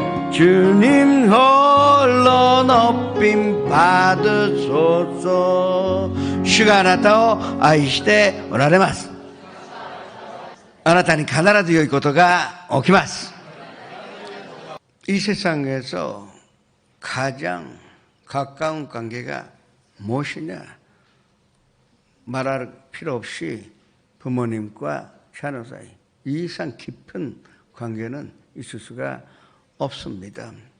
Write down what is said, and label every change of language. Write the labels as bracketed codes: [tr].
[ko] 주님 홀로 높임 받으소서. [ja] 주가 아나타を愛しておられます。あなたに必ず良いことが起きます。 [ko] 이 세상에서 가장 가까운 관계가 무엇이냐? 말할 필요 없이 부모님과 자녀 사이 이 이상 깊은 관계는 있을 수가 없습니다.